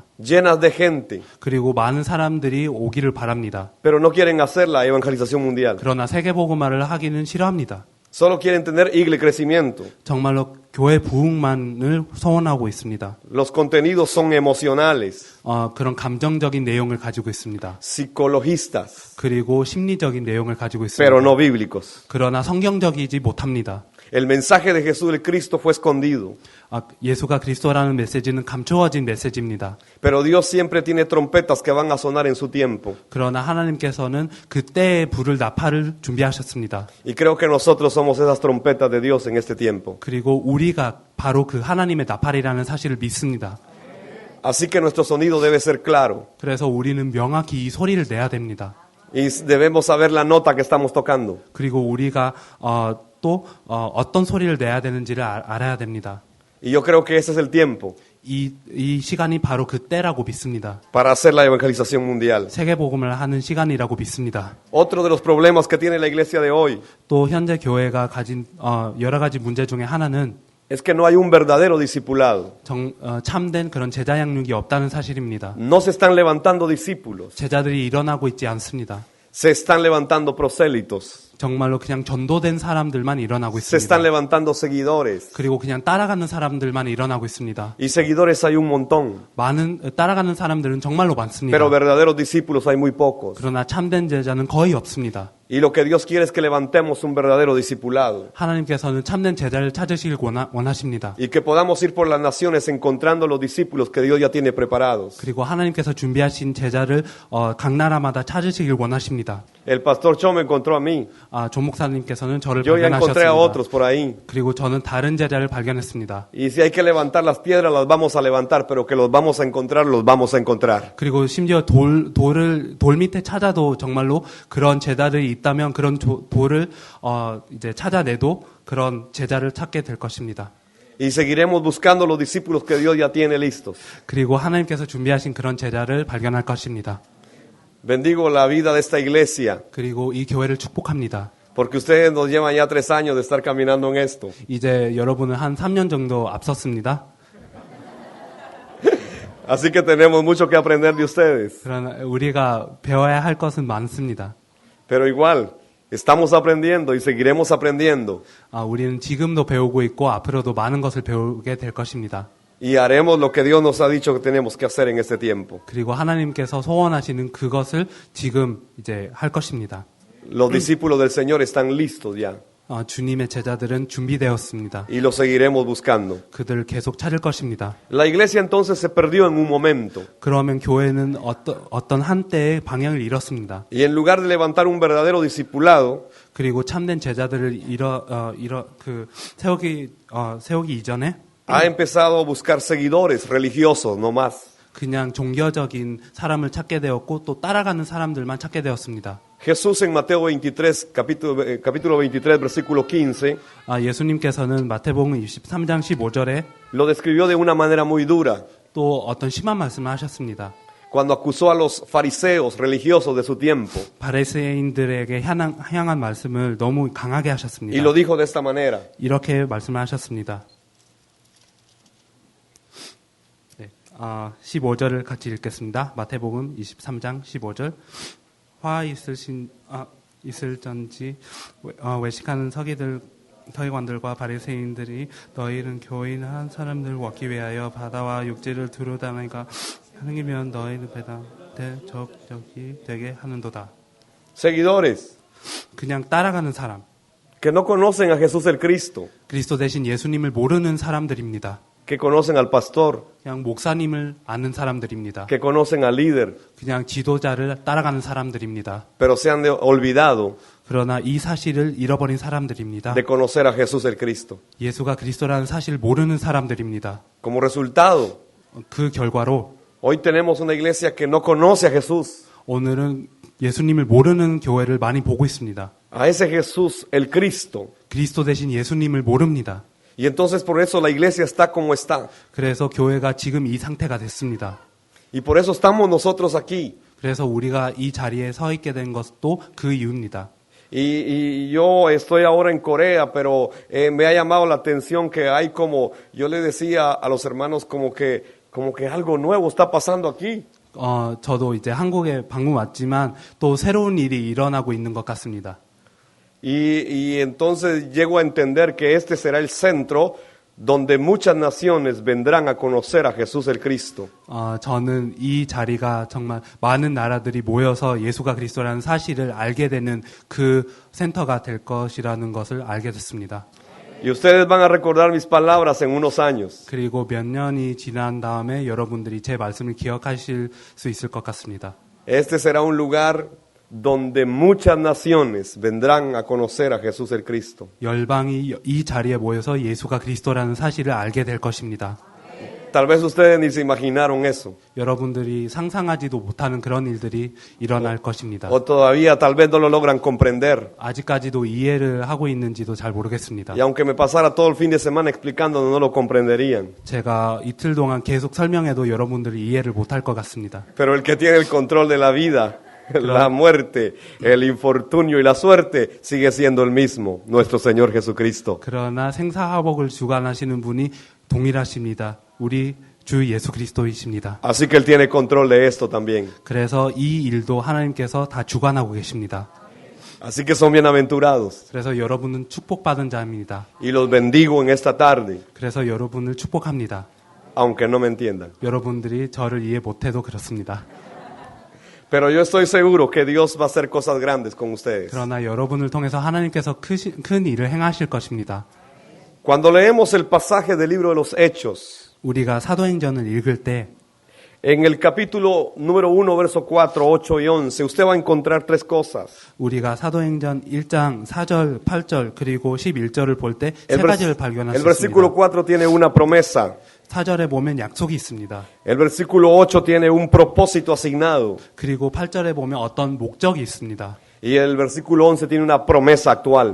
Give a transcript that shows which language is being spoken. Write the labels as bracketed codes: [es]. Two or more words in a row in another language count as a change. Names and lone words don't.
[es] llenas de gente, [ko] 그리고 많은 사람들이 오기를 바랍니다. [es] pero no quieren hacer la evangelización mundial. [ko] 그러나 세계복음화를 하기는 싫어합니다. [es] Solo quieren tener crecimiento. [ko] 정말로 교회 부흥만을 소원하고 있습니다. [es] Los contenidos son emocionales, [ko] 그런 감정적인 내용을 가지고 있습니다. [es] psicologistas, [ko] 그리고 심리적인 내용을 가지고 있습니다. [es] pero no bíblicos. [ko] 그러나 성경적이지 못합니다. [es] El mensaje de Jesús el Cristo fue escondido, [ko] 예수가 그리스도라는 메시지는 감추어진 메시지입니다. [es] pero Dios siempre tiene trompetas que van a sonar en su tiempo. [ko] 그러나 하나님께서는 그때의 불을 나팔을 준비하셨습니다. [es] Y creo que nosotros somos esas trompetas de Dios en este tiempo. [ko] 그리고 우리가 바로 그 하나님의 나팔이라는 사실을 믿습니다. [es] Así que nuestro sonido debe ser claro. [ko] 그래서 우리는 명확히 이 소리를 내야 됩니다. [es] Y debemos saber la nota que estamos tocando. [ko] 그리고 우리가 또 어떤 소리를 내야 되는지를 알아야 됩니다. [es] Y yo creo que ese es el tiempo [ko] 이 시간이 바로 그때라고 믿습니다. [es] para hacer la evangelización mundial. [ko] 세계복음을 하는 시간이라고 믿습니다. [es] Otro de los problemas que tiene la iglesia de hoy [ko] 또 현재 교회가 가진 여러 가지 문제 중에 하나는 [es] es que no hay un verdadero discipulado. [ko] 참된 그런 제자 양육이 없다는 사실입니다. [es] No se están levantando discípulos, [ko] 제자들이 일어나고 있지 않습니다. [es] se están levantando prosélitos. [ko] 정말로 그냥 전도된 사람들만 일어나고 [es] Se están [ko] 있습니다. [es] levantando seguidores. [ko] 그리고 그냥 따라가는 사람들만 일어나고 있습니다. [es] Y seguidores hay un montón. [ko] 따라가는 사람들은 정말로 많습니다. [es] Pero verdaderos discípulos hay muy pocos. [ko] 그러나 참된 제자는 거의 없습니다. [es] Y lo que Dios quiere es que levantemos un verdadero discipulado. [ko] 하나님께서는 참된 제자를 찾으시길 원하십니다. [es] Y que podamos ir por las naciones encontrando los discípulos que Dios ya tiene preparados. [ko] 그리고 하나님께서 준비하신 제자를 각 나라마다 찾으시길 원하십니다. [es] El pastor Cho me encontró a mí. [ko] 조 목사님께서는 저를 [es] Yo ya encontré a [ko] 발견하셨습니다. [es] otros por ahí. [ko] 그리고 저는 다른 제자를 발견했습니다. [es] Y si hay que levantar las piedras, las vamos a levantar, pero que los vamos a encontrar, los vamos a encontrar. [ko] 그리고 심지어 돌 밑에 찾아도 정말로 그런 제자들이 있다면 그런 돌을 이제 찾아내도 그런 제자를 찾게 될 것입니다. [es] Y seguiremos buscando los discípulos que Dios ya tiene listos. [ko] 그리고 하나님께서 준비하신 그런 제자를 발견할 것입니다. [es] Bendigo la vida de esta iglesia, [ko] 그리고 이 교회를 축복합니다. [es] porque ustedes nos llevan ya 3 años de estar caminando en esto. [ko] 이제 여러분은 한 3년 정도 앞섰습니다. [es] Así que tenemos mucho que aprender de ustedes. [ko] 그러나 우리가 배워야 할 것은 많습니다. [es] Pero igual, estamos aprendiendo y seguiremos aprendiendo. [ko] 우리는 지금도 배우고 있고 앞으로도 많은 것을 배우게 될 것입니다. [es] Y haremos lo que Dios nos ha dicho que tenemos que hacer en este tiempo. [ko] 그리고 하나님께서 소원하시는 그것을 지금 이제 할 것입니다. [es] Los discípulos del Señor están listos ya [ko] 주님의 제자들은 준비되었습니다. [es] y los seguiremos buscando. [ko] 그들을 계속 찾을 것입니다. [es] La iglesia entonces se perdió en un momento [ko] 그러면 교회는 어떤 한때의 방향을 잃었습니다. [es] y en lugar de levantar un verdadero discipulado, [ko] 그리고 참된 제자들을 세우기 이전에 [es] ha empezado a buscar seguidores religiosos no más. [ko] 그냥 종교적인 사람을 찾게 되었고 또 따라가는 사람들만 찾게 되었습니다. [es] Jesús en Mateo 23, capítulo 23, versículo 15, [ko] 예수님께서는 마태복음 23장 15절에 [es] lo describió de una manera muy dura. [ko] 또 어떤 심한 말씀을 하셨습니다. [es] Cuando acusó a los fariseos religiosos de su tiempo [ko] 바리새인들에게 향한 말씀을 너무 강하게 하셨습니다. [es] y lo dijo de esta manera. [ko] 이렇게 말씀을 하셨습니다. 15절을 같이 읽겠습니다. 마태복음 23장 15절. 화 있을전지 외식하는 서기관들과 바리새인들이 너희는 교인한 사람들을 얻기 위하여 바다와 육지를 두루다니까 하느니면 너희는 적적이 되게 하는도다. [es] Seguidores [ko] 그냥 따라가는 사람, [es] que no conocen a Jesús el Cristo, [ko] 그리스도 대신 예수님을 모르는 사람들입니다. [es] que conocen al pastor, [ko] 그냥 목사님을 아는 사람들입니다. [es] que conocen al líder, [ko] 그냥 지도자를 따라가는 사람들입니다. [es] pero se han olvidado [ko] 그러나 이 사실을 잃어버린 사람들입니다. [es] de conocer a Jesús el Cristo. [ko] 예수가 그리스도라는 사실을 모르는 사람들입니다. [es] Como resultado, [ko] 그 결과로 [es] hoy tenemos una iglesia que no conoce a Jesús, [ko] 오늘은 예수님을 모르는 교회를 많이 보고 있습니다. [es] a ese Jesús el Cristo. [ko] 그리스도 대신 예수님을 모릅니다. [es] Y entonces por eso la iglesia está como está. [ko] 그래서 교회가 지금 이 상태가 됐습니다. [es] Y por eso estamos nosotros aquí. [ko] 그래서 우리가 이 자리에 서 있게 된 것도 그 이유입니다. [es] Y yo estoy ahora en Corea, pero me ha llamado la atención que hay como, yo le decía a los hermanos como que algo nuevo está pasando aquí. [ko] 저도 이제 한국에 방문 왔지만 또 새로운 일이 일어나고 있는 것 같습니다. [es] Y entonces llego a entender que este será el centro donde muchas naciones vendrán a conocer a Jesús el Cristo. [ko] 저는 이 자리가 정말 많은 나라들이 모여서 예수가 그리스도라는 사실을 알게 되는 그 센터가 될 것이라는 것을 알게 됐습니다. [es] Y ustedes van a recordar mis palabras en unos años. [ko] 그리고 몇 년이 지난 다음에 여러분들이 제 말씀을 기억하실 수 있을 것 같습니다. [es] Este será un lugar donde muchas naciones vendrán a conocer a Jesús el Cristo. [ko] 열방이 이 자리에 모여서 예수가 그리스도라는 사실을 알게 될 것입니다. [es] Tal vez ustedes ni se imaginaron eso. [ko] 여러분들이 상상하지도 못하는 그런 일들이 일어날 것입니다. [es] O todavía tal vez no lo logran comprender. [ko] 아직까지도 이해를 하고 있는지도 잘 모르겠습니다. [es] Y aunque me pasara todo el fin de semana explicando, no lo comprenderían. [ko] 제가 이틀 동안 계속 설명해도 여러분들이 이해를 못할 것 같습니다. [es] Pero el que tiene el control de la vida, la muerte, el infortunio y la suerte sigue siendo el mismo, nuestro Señor Jesucristo. [ko] 그러나 생사화복을 주관하시는 분이 동일하십니다. 우리 주 예수 그리스도이십니다. [es] Así que Él tiene control de esto también. [ko] 그래서 이 일도 하나님께서 다 주관하고 계십니다. [es] Así que son bienaventurados. [ko] 그래서 여러분은 축복받은 자입니다. [es] Y los bendigo en esta tarde, [ko] 그래서 여러분을 축복합니다. [es] aunque no me entiendan. [ko] 여러분들이 저를 이해 못해도 그렇습니다. [es] Pero yo estoy seguro que Dios va a hacer cosas grandes con ustedes. [ko] 그러나 여러분을 통해서 하나님께서 큰 일을 행하실 것입니다. [es] Cuando leemos el pasaje del libro de los Hechos, [ko] 우리가 사도행전을 읽을 때 [es] en el capítulo número 1, verso 4, 8 y 11, usted va a encontrar tres cosas. [ko] 우리가 사도행전 1장 4절, 8절 그리고 11절을 볼 때 세 [es] El, [ko] 가지를 [es] el [ko] 발견할 수 [es] versículo [ko] 있습니다. [es] 4 tiene una promesa. [ko] 4절에 보면 약속이 있습니다. [es] El versículo 8 tiene un propósito asignado. [ko] 그리고 8절에 보면 어떤 목적이 있습니다. [es] Y el versículo 11 tiene una promesa actual.